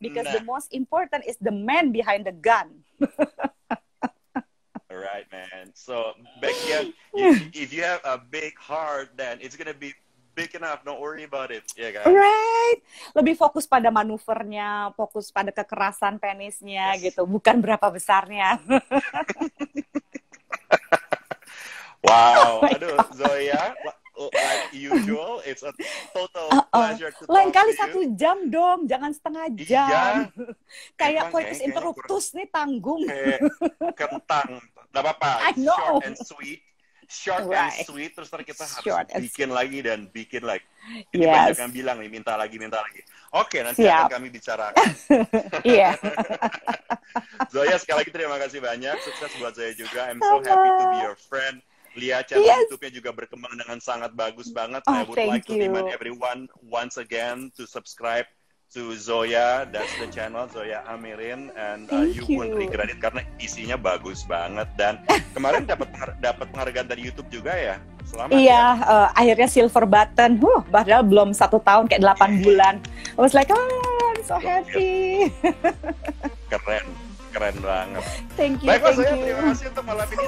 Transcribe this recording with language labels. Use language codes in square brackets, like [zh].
[en] Because the most important is the man behind the gun. Right, man. So, Becky, if you have a big heart, then it's gonna be big enough. Don't worry about it. Yeah, guys. Right. [id] Lebih fokus pada manuvernya, fokus pada kekerasan penisnya gitu, bukan berapa besarnya. [en] Wow. [id] Aduh, [en] Zoya, like usual, it's a total pleasure to talk [id] Lain kali [en] to [id] 1 jam dong, jangan setengah jam. Kayak coitus interruptus nih, tanggung. Kentang. Nggak apa-apa. [en] Short and sweet. Short and sweet. [id] Terus kita harus bikin lagi dan bikin lagi. Ini banyak yang bilang nih, minta lagi. Oke, nanti akan kami bicarakan. Iya. Zoya, sekali lagi terima kasih banyak. Sukses buat Zoya juga. [en] I'm so happy to be your friend. [id] Lihat channel YouTube-nya juga berkembang dengan sangat bagus banget. [en] I would like to remind everyone once again to subscribe to Zoya. That's the channel, Zoya Amirin, and you won't regret it [id] karena isinya bagus banget. Dan kemarin dapat penghargaan dari YouTube juga ya. Selamat. Iya, akhirnya silver button. Padahal belum 1 tahun, kayak 8 bulan. [en] I was like, I'm so happy. [id] Keren banget. [en] Thank you. [id] Baiklah, Zoya, terima kasih untuk malam ini.